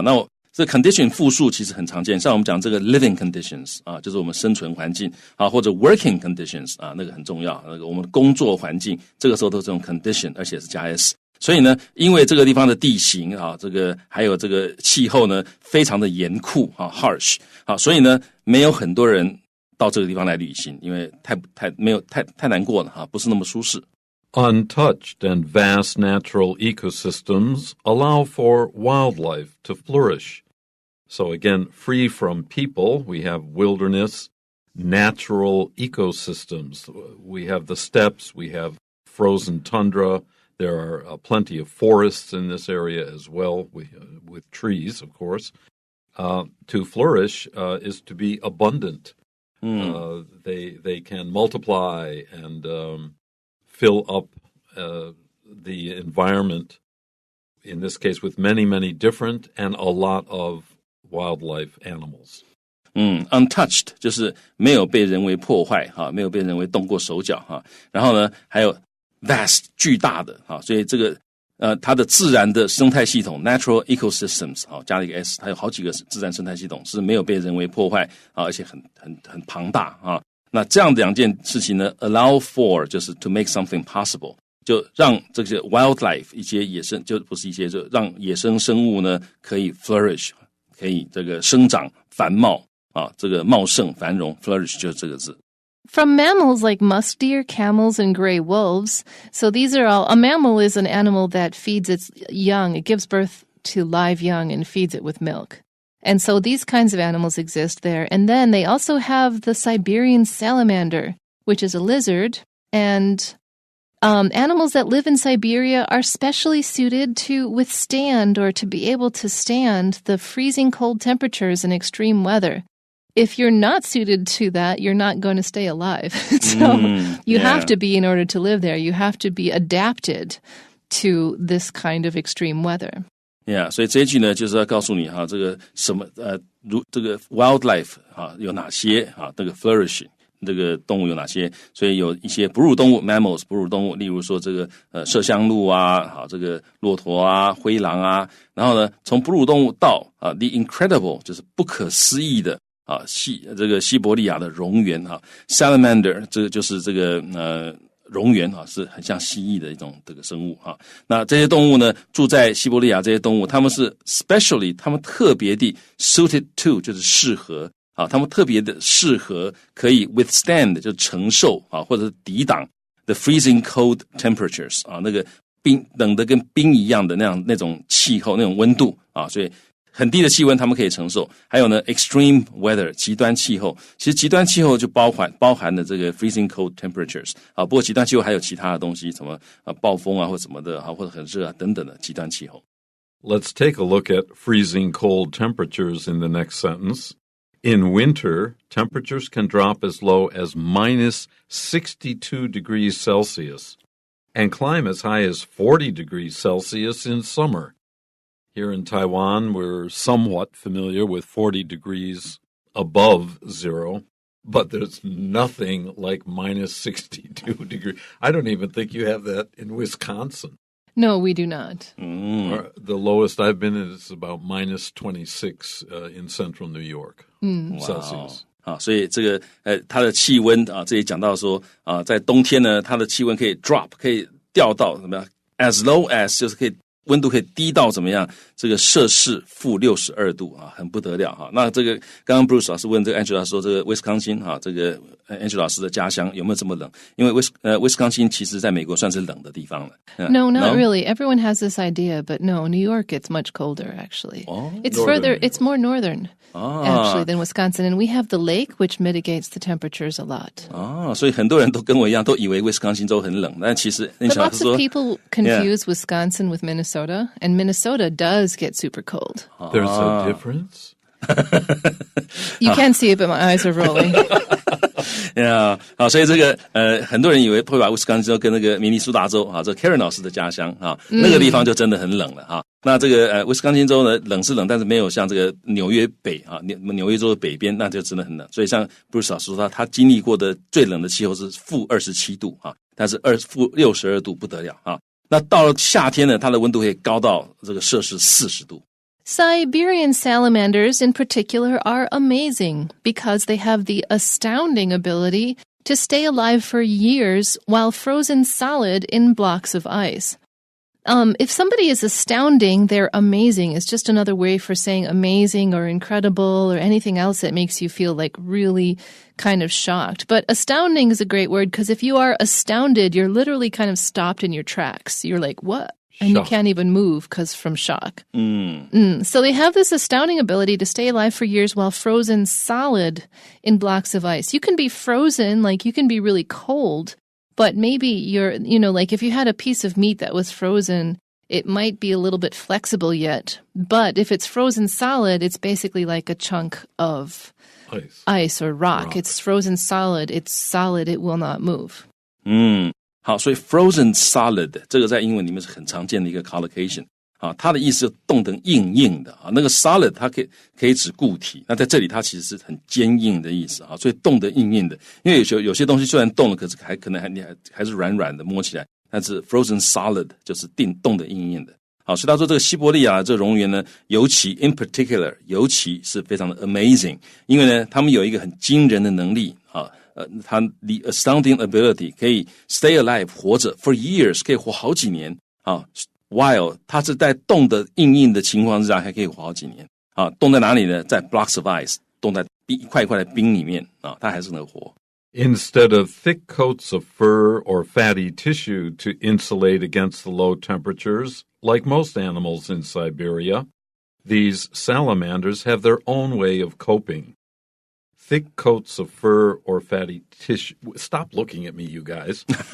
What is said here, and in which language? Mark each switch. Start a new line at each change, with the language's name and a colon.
Chinese: 那这 condition 复数其实很常见，像我们讲这个
English: living conditions
Chinese: 啊，就是我们生存环境啊，或者
English: working conditions
Chinese: 啊，那个很重要，那个我们的工作环境，这个时候都是用 condition， 而且是加 s。所以呢，因为这个地方的地形啊，这个还有这个气候呢，非常的严酷啊 ，harsh 啊，所以呢，没有很多人到这个地方来旅行，因为太难过了啊，不是那么舒适。
English: Untouched and vast natural ecosystems allow for wildlife to flourish. So again, free from people, we have wilderness, natural ecosystems. We have the steppes, we have frozen tundra. There are plenty of forests in this area as well, with trees, of course. To flourish is to be abundant. They can multiply and fill up the environment, in this case with many, many different and a lot of wildlife animals.
Chinese: Untouched 就是没有被人为破坏哈，没有被人为动过手脚哈。然后呢，还有 vast 巨大的哈，所以这个它的自然的生态系统
English: natural ecosystems
Chinese: 加了一个 s， 它有好几个自然生态系统是没有被人为破坏而且很庞大那这样两件事情呢
English: allow for
Chinese: 就是
English: to make something possible，
Chinese: 就让这些 wildlife 一些野生就不是一些就让野生生物呢可以 flourish， 可以这个生长繁茂这个茂盛繁荣 flourish 就是这个字。
English: From mammals like musk deer, camels, and gray wolves. So these are all, a mammal is an animal that feeds its young. It gives birth to live young and feeds it with milk. And so these kinds of animals exist there. And then they also have the Siberian salamander, which is a lizard. And animals that live in Siberia are specially suited to withstand or to be able to stand the freezing cold temperatures and extreme weather.If you're not suited to that, you're not going to stay alive. So you have to be, in order to live there, you have to be adapted to this kind of extreme weather.
Chinese: Yeah, 所以这一句呢，就是要告诉你这个什么这个 wildlife 有哪些这个 flourishing 这个动物有哪些？所以有一些哺乳动物 mammals 哺乳动物，例如说这个麝香鹿这个骆驼灰狼然后呢，从哺乳动物到
English: the incredible
Chinese: 就是不可思议的。这个西伯利亚的蝾螈salamander 这个就是这个蝾螈是很像蜥蜴的一种这个生物那这些动物呢住在西伯利亚这些动物他们是 specially 他们特别地
English: suited to
Chinese: 就是适合他们特别的适合可以 withstand 就是承受或者是抵挡
English: the freezing cold temperatures
Chinese: 那个冷的跟冰一样的那种气候那种温度所以很低的气温他们可以承受，还有呢
English: extreme weather
Chinese: 极端气候，其实极端气候就包含了这个
English: freezing cold temperatures
Chinese: 不过极端气候还有其他的东西，什么暴风或什么的或者很热等等的极端气候。
English: Let's take a look at freezing cold temperatures in the next sentence. In winter, temperatures can drop as low as minus 62 degrees Celsius and climb as high as 40 degrees Celsius in summer.Here in Taiwan, we're somewhat familiar with 40 degrees above zero, but there's nothing like minus 62 degrees. I don't even think you have that in Wisconsin. No, we do not. The lowest I've been in is about minus 26 in central New York Celsius.
Chinese: 所以这个它的气温这里讲到说在冬天呢，它的气温可以 drop， 可以掉到怎么样 ？
English: as low as
Chinese: 就是可以。温度可以低到怎么样？这个摄氏-62度很不得了那这个刚刚 Bruce 老师问这个 Angela 说，这个威斯康星这个 Angela 老师的家乡有没有这么冷？因为威斯康星其实在美国算是冷的地方了。
English: No, not really. Everyone has this idea, but no, New York gets much colder actually. It's further. It's more northern. Actually, than Wisconsin, and we have the lake, which mitigates the temperatures a lot.
Chinese: 所以很多人都跟我一样，都以为威斯康星州很冷，但其实
English: But lots of people confuse Wisconsin with Minnesota, and Minnesota does get super cold. There's a difference? You can't see it, but my eyes are rolling.
Chinese: 所以这个很多人以为会把威斯康星州跟那个明尼苏达州这 Karen 老师的家乡那个地方就真的很冷了那这个威斯康星州呢冷是冷，但是没有像这个纽约北纽约州的北边那就真的很冷。所以像 Bruce 老师说他经历过的最冷的气候是-27度但是-62度不得了那到了夏天呢，它的温度可以高到这个摄氏40度。
English: Siberian salamanders in particular are amazing because they have the astounding ability to stay alive for years while frozen solid in blocks of ice. If somebody is astounding, they're amazing. It's just another way for saying amazing or incredible or anything else that makes you feel like really kind of shocked. But astounding is a great word because if you are astounded, you're literally kind of stopped in your tracks. You're like, what? And you can't even move because from shock. So they have this astounding ability to stay alive for years while frozen solid in blocks of ice. You can be frozen, like you can be really cold, but maybe you're, like if you had a piece of meat that was frozen, it might be a little bit flexible yet. But if it's frozen solid, it's basically like a chunk of ice or rock. It's frozen solid. It's solid. It will not move.
Chinese: 好，所以
English: frozen solid
Chinese: 这个在英文里面是很常见的一个 collocation 它的意思就冻得硬的那个 solid 它可以指固体，那在这里它其实是很坚硬的意思所以冻得硬的，因为有些东西虽然冻了，可是可能还是软的，摸起来它是
English: frozen solid，
Chinese: 就是冻得硬硬的。好，所以他说这个西伯利亚这个蝾螈呢，尤其
English: in particular，
Chinese: 尤其是非常的 amazing， 因为呢，他们有一个很惊人的能力啊，它
English: the astounding ability
Chinese: 可以
English: stay alive
Chinese: 活着
English: for years，
Chinese: 可以活好几年啊 ，while 它是在冻得硬硬的情况之下还可以活好几年啊，冻在哪里呢？在
English: blocks of ice，
Chinese: 冻在一块一块的冰里面啊，它还是能活。
English: Instead of thick coats of fur or fatty tissue to insulate against the low temperatures, like most animals in Siberia, these salamanders have their own way of coping. Thick coats of fur or fatty tissue. Stop looking at me, you guys.